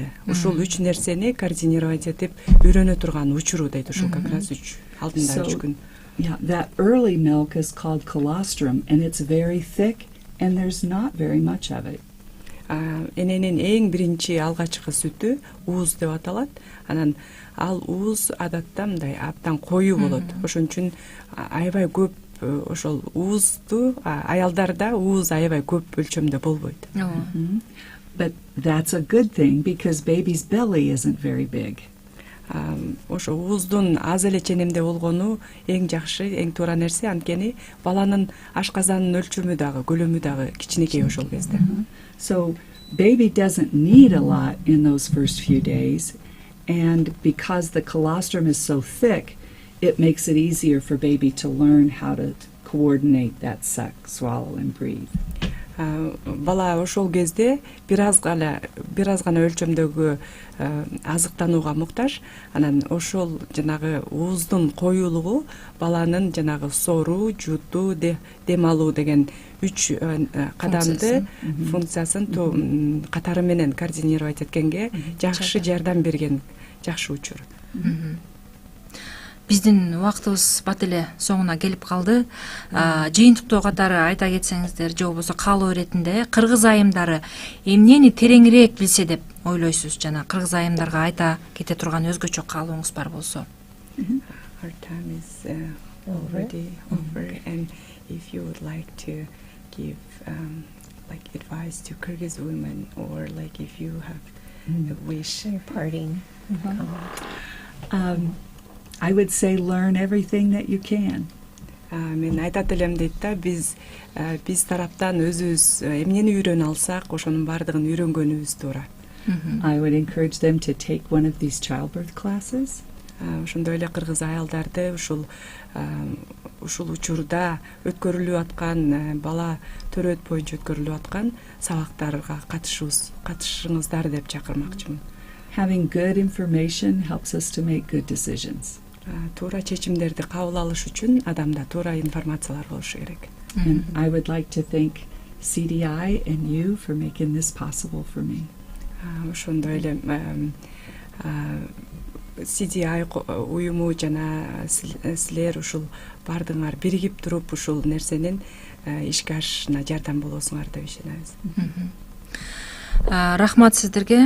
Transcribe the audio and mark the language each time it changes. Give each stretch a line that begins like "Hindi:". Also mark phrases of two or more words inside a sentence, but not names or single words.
Kyrgyz: Ушул 3 нерсени координировать этип үйрөнө турган учуру дейт. Ушул
Russian: как раз
Kyrgyz: алдында 3 күн.
English: Yeah, that early milk is called colostrum, and it's very thick, and there's not very much of it.
Kyrgyz: Эненин эң биринчи алгачкы сүтү ууз деп аталат. Анан ал ууз адатта мындай абдан коюу болот. Ошон үчүн аябай көп ошол уузду аялдарда ууз аябай көп өлчөмдө болбойт.
English: But that's a good thing because baby's belly isn't very big.
Kyrgyz: Ошо ууздун аз эле ченемде болгону эң жакшы, эң туура нерсе. Анткени баланын ашказанынын өлчөмү дагы, көлөмү дагы кичинекей ошол кезде.
English: So baby doesn't need a lot in those first few days, and because the colostrum is so thick, it makes it easier for baby to learn how to coordinate that suck, swallow, and breathe.
Kyrgyz: Бала ошол кезде бир аз гана өлчөмдөгү азыктанууга муктаж. Анан ошол жанагы ууздун коюулугу баланын жанагы соруу, жутуу, дем алуу деген 3 кадамды функциясын катары менен координировать эткенге жакшы жардам берген жакшы учур. Биздин убактыбыз бат эле соңуна келип калды. Жыйынтыктоо катары айта кетсеңиздер же болбосо каалоо иретинде кыргыз айымдары эмнени тереңирээк билсе деп ойлойсуз? Жана кыргыз айымдарга айта кете турган өзгөчө каалооңуз бар болсо.
English: Our time is already over, and if you would like to give like advice to Kyrgyz women, or like if you have a wish, Parting. I would say learn everything that you can.
Kyrgyz: Мен айтат элем дейт да, биз тараптан өзүбүз эмнени үйрөнө алсак, ошонун бардыгын үйрөнгөнүбүз туура.
English: I would encourage them to take one of these childbirth classes.
Kyrgyz: Ошондой эле кыргыз аялдарды ушул учурда өткөрүлүп аткан бала төрөт боюнча өткөрүлүп аткан сабактарга катышыңыздар деп чакырмакчымын.
English: Having good information helps us to make good decisions.
Kyrgyz: Туура чечимдерди кабыл алыш үчүн адамда туура информациялар болушу керек.
English: And I would like to thank CDI and you for making this possible for me.
Kyrgyz: Ошондой эле CDI уюму жана силер ушул бардыңар биригип туруп ушул нерсенин ишке ашышына жардам болосуңар деп ишенебиз. Рахмат сиздерге.